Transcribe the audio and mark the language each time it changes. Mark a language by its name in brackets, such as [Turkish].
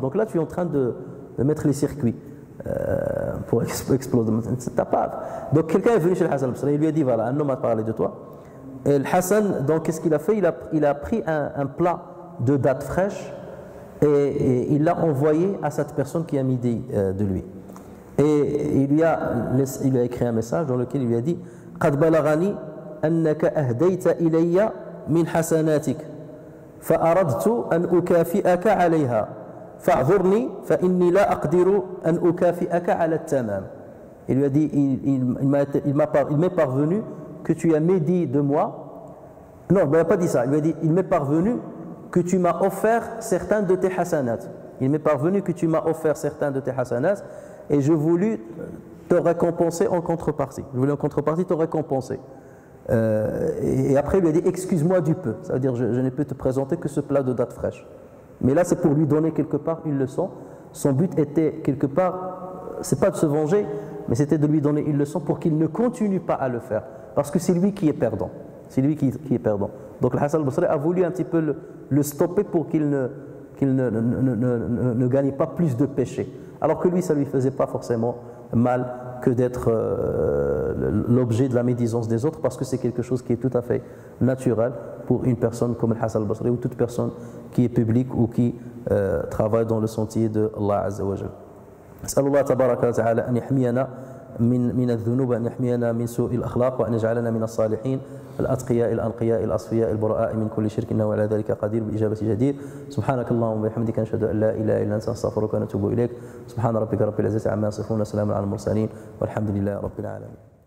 [French] Donc là tu es en train de mettre les circuits pour exploser. Donc quelqu'un est venu chez Al-Hassan al-Basri et lui a dit voilà, un homme a parlé de toi. Et le Hassan, donc qu'est-ce qu'il a fait? Il a pris un plat de dattes fraîches et il l'a envoyé à cette personne qui a médit de lui. Et il lui a écrit un message dans lequel il lui a dit [Arabic] قد بلغني أنك أهديت إلي من حسناتك فأردت أن أكافئك عليها فاعذرني فإني لا أقدر أن أكافئك على التمام. [French] Il lui a dit il m'est parvenu que tu as médit de moi. Non, il n'a pas dit ça. Il lui a dit il m'est parvenu que tu m'as offert certains de tes hasanats. Il m'est parvenu que tu m'as offert certains de tes hasanats et je voulus te récompenser en contrepartie. Je voulais en contrepartie te récompenser. Et après, il lui a dit excuse-moi du peu. Ça veut dire je n'ai pu te présenter que ce plat de dattes fraîches. Mais là, c'est pour lui donner quelque part une leçon. Son but était quelque part, c'est pas de se venger, mais c'était de lui donner une leçon pour qu'il ne continue pas à le faire. Parce que c'est lui qui est perdant. C'est lui qui est perdant. Donc le Hassan al-Basri a voulu un petit peu le stopper pour qu'il qu'il ne gagne pas plus de péché. Alors que lui, ça ne lui faisait pas forcément mal que d'être l'objet de la médisance des autres, parce que c'est quelque chose qui est tout à fait naturel pour une personne comme Al-Hassan al-Basri ou toute personne qui est publique ou qui travaille dans le sentier de Allah Azza wa Jal. [Arabic] أسأل الله تبارك وتعالى أن يحمينا من الذنوب، وأن يحمينا من سوء الأخلاق، وأن يجعلنا من الصالحين الأتقياء الأنقياء الأصفياء البراء من كل شرك، إنه على ذلك قدير بالإجابة جدير. سبحانك اللهم وبحمدك نشهد أن لا إله إلا أنت نستغفرك ونتوب إليك. سبحان ربك رب العزة عما يصفون وسلام على المرسلين والحمد لله رب العالمين.